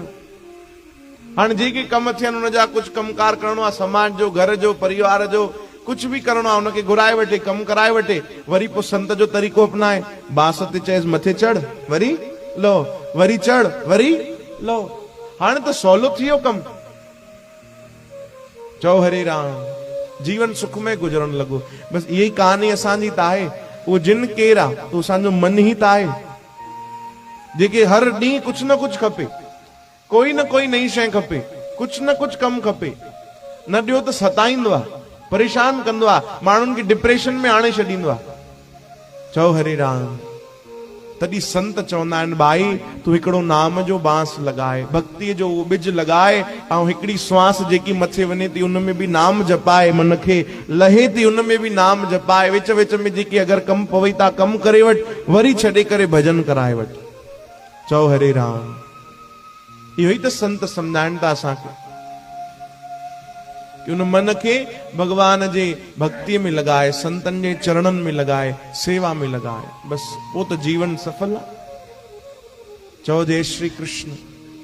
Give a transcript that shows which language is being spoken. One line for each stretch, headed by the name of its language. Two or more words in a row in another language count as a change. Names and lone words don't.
Sindhi: हाणे जेके कमु थियनि हुनजा कुझु कमकार करिणो आहे, समाज जो, घर जो, परिवार जो, कुझु बि करिणो आहे, हुनखे घुराए वठे, कमु कराए वठे, वरी पोइ संत जो तरीक़ो अपनाए। बांस ते चएसि मथे चढ़ वरी लहो, वरी चढ़ वरी लहो। हाणे त सवलो थी वियो कमु। चओ हरे राम। जीवन सुख में गुज़रण लॻो। बसि इहा ई कहानी असांजी त आहे। उहो जिन केरु आहे? उहो असांजो मन ई त आहे, जेके हर ॾींहुं कुझु न कुझु खपे, कोई न कोई नई शइ खपे, कुझु न कुझु कमु खपे, न ॾियो त सताईंदो आहे, परेशान कंदो आहे, माण्हुनि खे डिप्रेशन में आणे छॾींदो आहे। चओ हरे राम। तॾहिं संत चवंदा आहिनि भाई तूं हिकिड़ो नाम जो बांस लॻाए, भक्तीअ जो उहो ॿिज लॻाए, ऐं हिकिड़ी श्वास जेकी मथे वञे थी उन में बि नाम जपाए, मन खे लहे थी उन में बि नाम जपाए, विच विच में जेकी अगरि कमु पवई था कमु करे वठि, वरी छॾे करे भजन कराए वठि। चओ हरे राम। इहो ई त संत सम्झाइनि था असांखे कि उन मन खे भगवान जे भक्तीअ में लॻाए, संतनि जे चरणनि में लॻाए, सेवा में लॻाए, बसि पोइ त जीवन सफल आहे। चओ जय श्री कृष्ण।